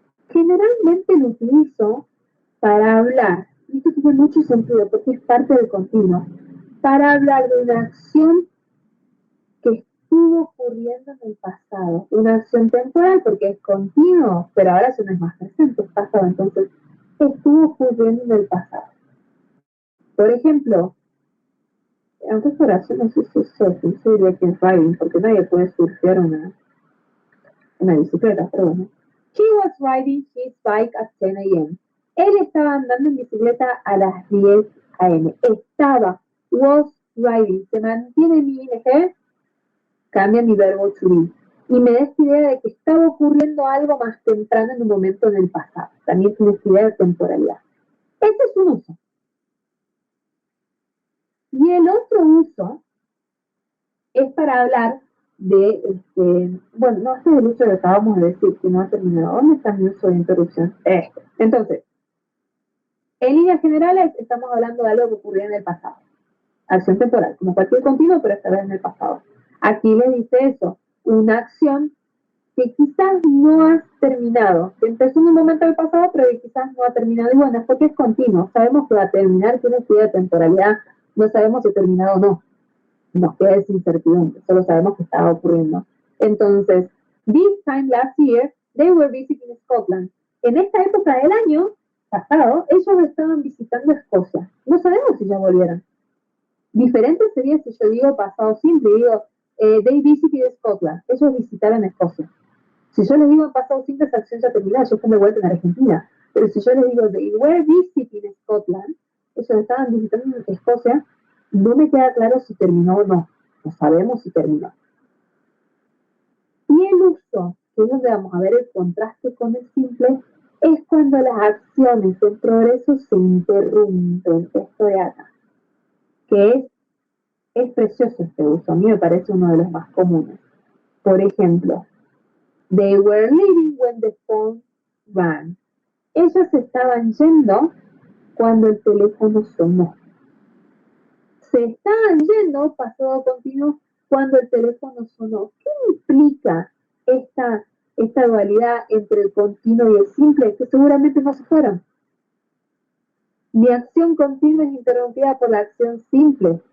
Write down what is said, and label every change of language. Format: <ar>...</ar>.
<es>Generalmente lo utilizo para hablar, y esto tiene mucho sentido porque es parte del continuo, para hablar de una acción que estuvo ocurriendo en el pasado, una acción temporal porque es continuo, pero ahora eso no es más presente, es pasado, entonces estuvo ocurriendo en el pasado. Por ejemplo, aunque esta oración no sé si es surfing, yo diría que es riding, porque nadie puede surfear una bicicleta, pero bueno.</es> <en>He was riding his bike at 10 a.m.</en> <es>Él estaba andando en bicicleta a las 10 a.m. Estaba,</es> <en>was riding,</en> <es>se mantiene mi ing, cambia mi verbo to be. Y me da esta idea de que estaba ocurriendo algo más temprano en un momento en el pasado. También tiene esta idea de temporalidad. Este es un uso. Y el otro uso es para hablar de, bueno, no es el uso que acabamos de decir, que no ha terminado. ¿Dónde está mi uso de interrupción? Entonces, en líneas generales estamos hablando de algo que ocurrió en el pasado. Acción temporal, como cualquier continuo, pero esta vez en el pasado. Aquí le dice eso, una acción que quizás no has terminado, que empezó en un momento del pasado, pero que quizás no ha terminado. Y bueno, es porque es continuo. Sabemos que va a terminar, tiene una idea de temporalidad, no sabemos si ha terminado o no. nos queda esa incertidumbre, solo sabemos que estaba ocurriendo.</es> <en>Entonces, this time last year, they were visiting Scotland.</en> <es>En esta época del año pasado, ellos estaban visitando Escocia. No sabemos si ya volvieron. Diferente sería si yo digo pasado simple, digo,</es> <en>they visited Scotland.</en> <es>Ellos visitaron Escocia. Si yo les digo en pasado simple, esa acción ya terminó, yo estoy de vuelta en Argentina. Pero si yo les digo,</es> <en>they were visiting Scotland,</en> <es>ellos estaban visitando Escocia, no me queda claro si terminó o no. No sabemos si terminó. Y el uso, que es donde vamos a ver el contraste con el simple, es cuando las acciones en progreso se interrumpen. Esto de acá. Que es precioso este uso. A mí me parece uno de los más comunes.</es> <en>Por ejemplo, they were leaving when the phone rang.</en> <es>Ellos estaban yendo cuando el teléfono sonó. Se estaban yendo, pasado continuo, cuando el teléfono sonó. ¿Qué implica esta dualidad entre el continuo y el simple? Que seguramente no se fueron. Mi acción continua es interrumpida por la acción simple.</es>